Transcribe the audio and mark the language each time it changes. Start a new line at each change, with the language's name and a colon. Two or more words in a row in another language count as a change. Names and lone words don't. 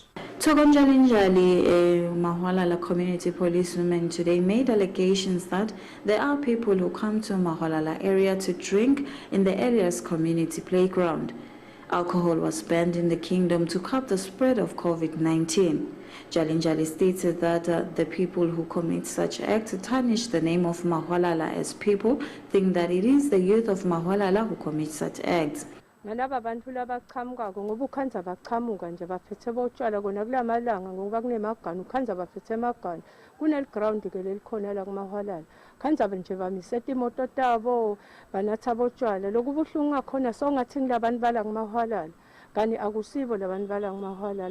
English: Togonjalinjali, a Mahwalala community policewoman today made allegations that there are people who come to Mahwalala area to drink in the area's community playground. Alcohol was banned in the kingdom to curb the spread of COVID-19. Jalinjali stated that the people who commit such acts tarnish the name of Mahwalala as people think that it is the youth of Mahwalala who commit such acts.
Swati: Nalaba bantu labaqhamuka ngoba ukhanza baqhamuka nje baphethe botshwala kona kulamalanga ngoba kunemagani ukhanza baphethe emagani kuneliground ke lelikhona la kuMahwalala khanza nje bamiseta imoto tabo banatha botshwala lokubuhlungu ngakhona songathi ngilabantu bala kuMahwalala kani akusibo labantu bala kuMahwalala.